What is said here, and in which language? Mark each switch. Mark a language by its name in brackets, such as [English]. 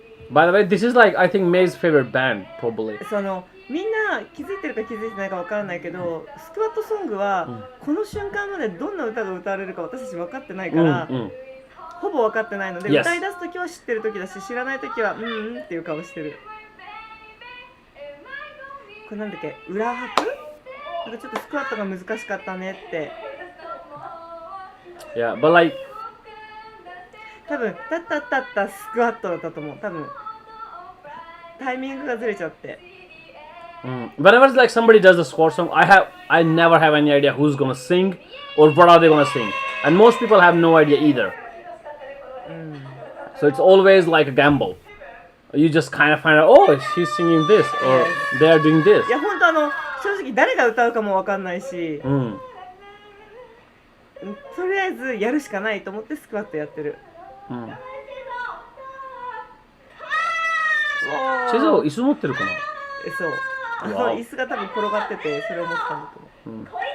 [English] By the way, this is like I think May's favorite band, probably. [Japanese] みんな気づいてるか気づいてないかわからないけど、スクワットソングはこの瞬間までどんな歌が歌われるか私たち分かってないから、ほぼ分かってないので、歌い出すときは知ってるときだし、知らないときはっていう顔してる。これなんだっけ、裏拍？なんかちょっとスクワットが難しかったねって。 [English] Yeah, but like [Japanese] 多分タッタッタッタスクワットだったと思う。多分タイミングがずれちゃって。 [English] Whenever it's like somebody does a squad song, I never have any idea who's gonna sing or what are they gonna sing, and most people have no idea either. So it's always like a gamble. You just kind of find out, oh, she's singing this or they are doing this. [Japanese] いや本当正直誰が歌うかもわかんないし、とりあえずやるしかないと思ってスクワットやってる。チェゾー椅子持ってるかな？そう。椅子が多分転がっててそれを持ってたんだと思う。